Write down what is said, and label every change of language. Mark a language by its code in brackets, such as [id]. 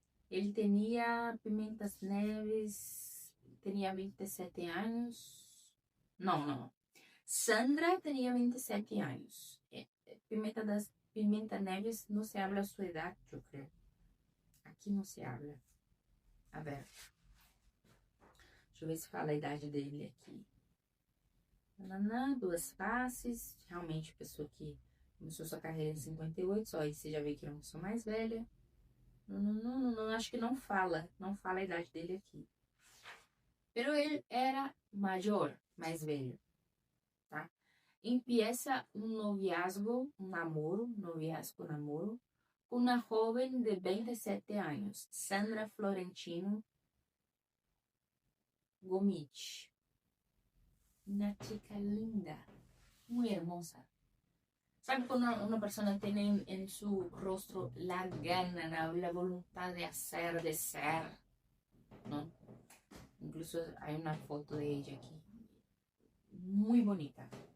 [es] Él tenía Pimentas Neves, tenía 27 años. No. Sandra tenía 27 años. Pimenta Neves no se habla su edad, yo creo. [pt] Aqui não se habla. [es] A ver. [pt] Deixa eu ver se fala a idade dele aqui. Duas faces. Realmente, pessoa que começou sua carreira em 58. Só aí você já vê que é uma pessoa mais velha. Não, acho que não fala. Não fala a idade dele aqui. Pero ele era maior, mais velho. Tá? [es] Empieza [pt] um noviazgo, um namoro, namoro, com uma jovem de 27 anos, Sandra Florentino Gomich. [es] Una chica linda, muy hermosa. ¿Sabe cuando una persona tiene en su rostro la gana, la voluntad de hacer, de ser? ¿No? Incluso hay una foto de ella aquí. Muy bonita.